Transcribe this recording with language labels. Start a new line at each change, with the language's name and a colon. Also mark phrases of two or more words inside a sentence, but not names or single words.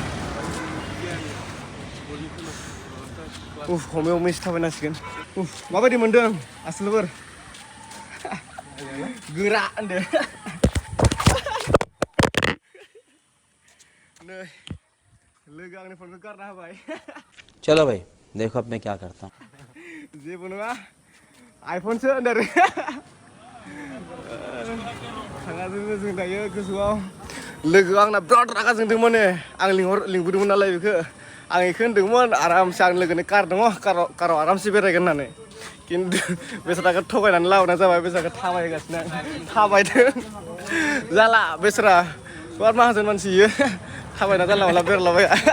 Bodo: हमै थाबायनांसिगोन माबायदि मोनदों आसोलफोर गोरा होनदो नै लोगो आंनि फनखौ गारना होबाय
Hindi: चलो भाई देखो अब मैं क्या करता हूँ
Bodo: जेबो नङा आइफनसो होनदों आरो थाङाजोंनो जों दायो गोजौआव लोगोआ आंना बिराद रागा जोंदों माने आं लिंबोदोंमोन नालाय बेखौ आं बेखौ होनदोंमोन आरामसे आं लोगोनि कार दङ काराव आरामसे बेरायगोन होननानै खिन्थु बेसाराखौ थगायनानै लाबोनाय जाबाय बेसाराखौ थाबायगासिनो थाबायदों जाला बेसारा बिराद माहाजोन मानसि इयो थाबायना जानला मानला बेरायलाबाया